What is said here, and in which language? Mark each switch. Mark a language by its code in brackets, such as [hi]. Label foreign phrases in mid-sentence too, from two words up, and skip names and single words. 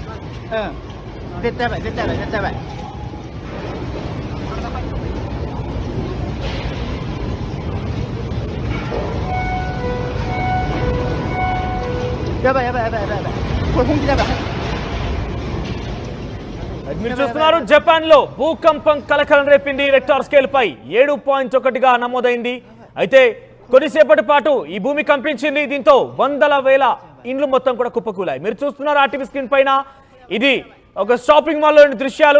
[ja] 絶対やばい。やばい。これ本気だやばい。 [te] మీరు చూస్తున్నారు, జపాన్ లో భూకంపం కలకలం రేపింది. [en] Richter scale [te] పై 7.1గా నమోదైంది. అయితే కొద్దిసేపటి పాటు ఈ భూమి కంపించింది. దీంతో వందల వేల ఇండ్లు మొత్తం కూడా కుప్పకూలాయి. మీరు చూస్తున్నారు ఆర్టీవీ స్క్రీన్ పైన, ఇది ఒక [en] shopping mall-loni [te] దృశ్యాలు.